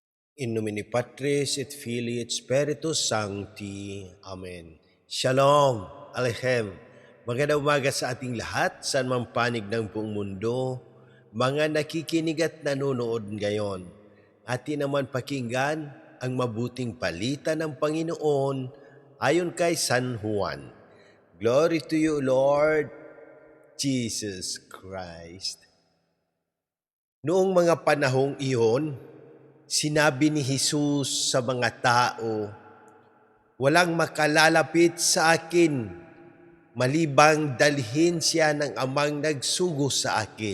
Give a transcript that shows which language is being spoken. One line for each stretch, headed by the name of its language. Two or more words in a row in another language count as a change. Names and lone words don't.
Latin: In nomine Patris et Filii et Spiritus Sancti.
Hebrew: Amen. Shalom, Aleichem.
Filipino: Magandang umaga sa ating lahat, saan mang panig ng buong mundo, mga nakikinig at nanonood ngayon. Atin naman pakinggan ang mabuting balita ng Panginoon ayon kay San Juan.
English: Glory to you, Lord Jesus Christ.
Filipino: Noong mga panahong iyon, sinabi ni Jesus sa mga tao, "Walang makalalapit sa akin, malibang dalhin siya ng amang nagsugo sa akin.